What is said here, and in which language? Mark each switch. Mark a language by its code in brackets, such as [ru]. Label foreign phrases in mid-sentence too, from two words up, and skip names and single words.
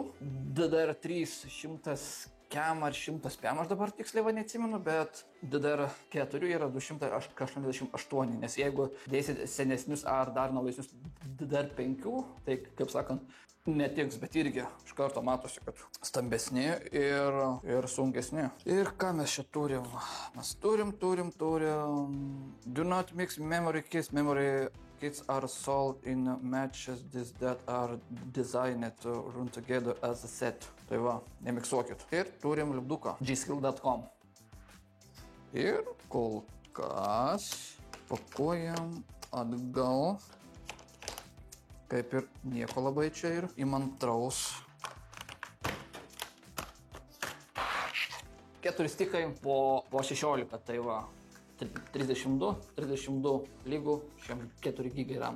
[lt] DDR3 100 KM ar 100 PM, aš dabar tiksliai neatsimenu, bet DDR4 yra 288, nes jeigu dėsit senesnius ar dar naujesnius DDR5, tai, kaip sakant, netiks, bet irgi iš karto matosi, kad stambesni ir sunkesni. Ir ką mes čia turim? Mes turim. [en] Do not mix memory kits. Memory kits are sold in matches that are designed to run together as a set. [lt] Tai va, nemiksuokit. Ir turim lipduką gskill.com. Ir kol kas pakuojam atgal. Kaip ir nieko labai čia ir įmantraus. 4 stikai po 16, tai va, 32 lygų 4 gigai ramų.